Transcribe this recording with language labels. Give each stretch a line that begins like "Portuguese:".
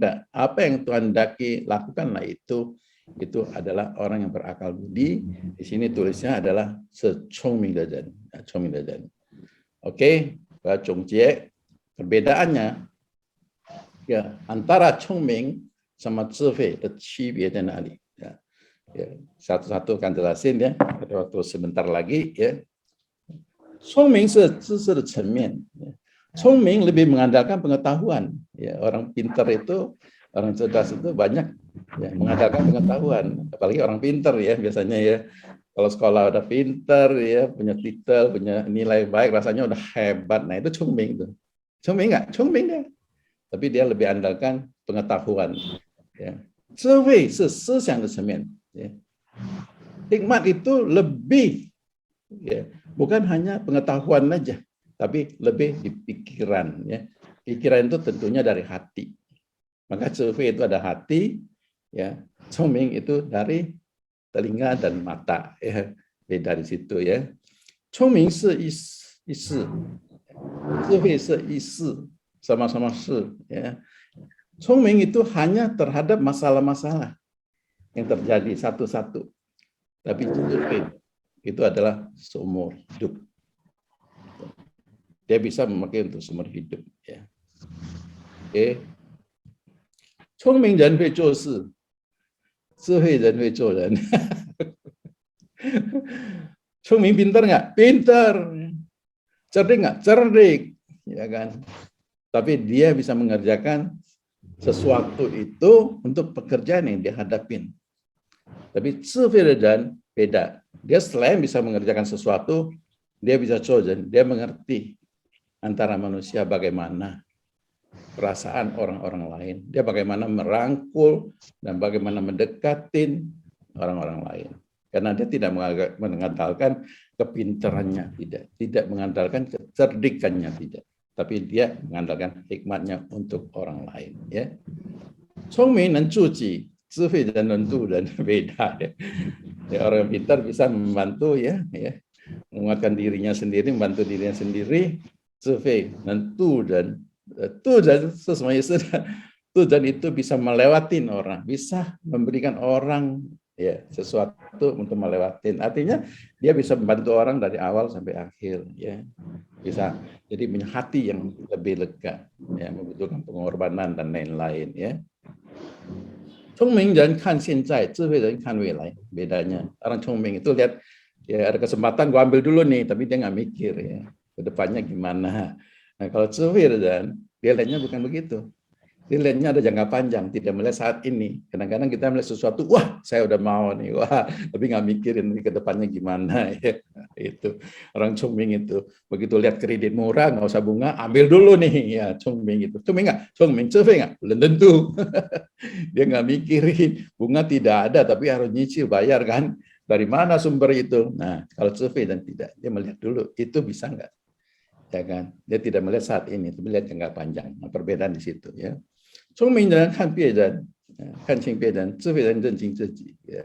Indonesian: Apa yang Tuhan hendaki lakukanlah itu adalah orang yang berakal budi. Di sini tulisnya adalah
Chinese: 是聪明的人, 聪明的人.
Indonesian: Oke, perbedaannya ya antara 聪明 sama
Chinese: 智慧的区别在哪里
Indonesian: ya. Ya, satu-satu akan jelasin ya, ada waktu sebentar lagi ya.
Chinese: 聪明是知识的层面，
Indonesian: 聪明 lebih mengandalkan pengetahuan. Ya, orang pintar itu Orang cerdas itu banyak ya, mengandalkan pengetahuan, apalagi orang pinter ya biasanya ya. Kalau sekolah udah pinter ya, punya titel, punya nilai baik, rasanya udah hebat. Nah itu cungming tuh. Cungming nggak? Cungming deh. Tapi dia lebih andalkan pengetahuan. Ya.
Chinese: 智慧是思想的层面.
Indonesian: Ya. Hikmat itu lebih, ya, bukan hanya pengetahuan aja, tapi lebih di pikiran. Ya. Pikiran itu tentunya dari hati. Maka 智慧itu ada hati, ya. 聪明 itu dari telinga dan mata, ya. Beda di situ ya.
Chinese: 聪明是一事，智慧是一事，
Indonesian: sama-sama
Chinese: 是ya.
Indonesian: 聪明itu hanya terhadap masalah-masalah yang terjadi satu-satu. Tapi 智慧 itu adalah seumur hidup. Dia bisa memakai untuk seumur hidup ya. Oke.
Chinese: 聪明人会做事，智慧人会做人。
Indonesian: 聪明 pintar nggak? Pintar. Cerdik nggak? Cerdik. Ya kan? Tapi dia bisa mengerjakan sesuatu itu untuk pekerjaan yang dia hadapin. Tapi
Chinese: 智慧的人
Indonesian: beda. Dia selain bisa mengerjakan sesuatu, dia bisa chosen, dia mengerti antara manusia bagaimana perasaan orang-orang lain. Dia bagaimana merangkul dan bagaimana mendekatin orang-orang lain. Karena dia tidak mengandalkan kepintarannya, tidak mengandalkan kecerdikannya, tidak. Tapi dia mengandalkan hikmatnya untuk orang lain. Ya.
Chinese: 聪明能助己，智慧人能助人,
Indonesian: beda ya. Ya, orang pintar bisa membantu ya, menguatkan dirinya sendiri, membantu dirinya sendiri.
Chinese: 智慧能助人，助人是什么意思？
Indonesian: 助人itu bisa melewatin orang, bisa memberikan orang ya sesuatu untuk melewatin. Artinya dia bisa membantu orang dari awal sampai akhir ya. Bisa jadi punya hati yang lebih lega ya, membutuhkan pengorbanan dan lain-lain ya.
Chinese: 聪明人看现在，智慧人看未来.
Indonesian: Bedanya orang 聪明 itu lihat ya ada kesempatan gua ambil dulu nih, tapi dia nggak mikir ya ke depannya gimana. Nah kalau 智慧人 dia lihatnya bukan begitu. Dia lihatnya ada jangka panjang, tidak melihat saat ini. Kadang-kadang kita melihat sesuatu, wah saya udah mau nih, wah, tapi nggak mikirin ke depannya gimana. Ya. Itu orang cungming itu. Begitu lihat kredit murah, nggak usah bunga, ambil dulu nih. Ya cungming itu. Cungming nggak? Cungming, cungming nggak? Belum tentu. Dia nggak mikirin, bunga tidak ada, tapi harus nyicil, bayar kan. Dari mana sumber itu? Nah, kalau cungming dan tidak, dia melihat dulu, itu bisa nggak? Ya kan? Dia tidak melihat saat ini, tapi melihat jangka panjang. Nah, perbedaan di situ ya.
Chinese: 聪明人看别人，看清别人；智慧人认清自己。